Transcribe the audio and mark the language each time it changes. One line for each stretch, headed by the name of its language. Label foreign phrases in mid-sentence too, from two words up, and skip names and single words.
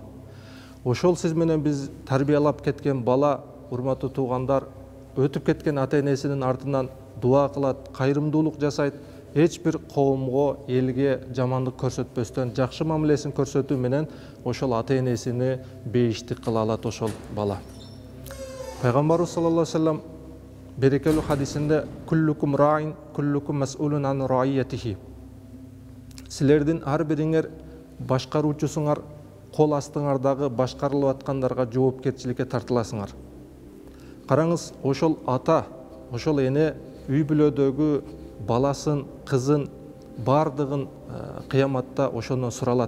Kyrgyz: Ошол сиз менен биз тарбиялап кеткен бала, урматтуу туугандар, өтүп кеткен ата-энесинин артынан дуа кылат, кайрымдуулук жасайт, эч бир коомго, элге жамандык көрсөтпөстөн жакшы мамилесин көрсөтүү менен ошол ата-энесини бейиштик кыла алат ошол бала. Пайгамбарыбыз
Arabic: صلى الله عليه وسلم
Kyrgyz: берекелүү хадисинде
Arabic: كلكم راع، كلكم مسؤول عن رعيته.
Kyrgyz: Силердин ар бириңер башкаруучусуңар, кол астыңардагы башкарылып аткандарга жоопкерчиликке тартыласыңар. Караңыз, ошол ата, ошол эне үй бүлөдөгү баласын, кызын бардыгын кыяматта ошондон суралат.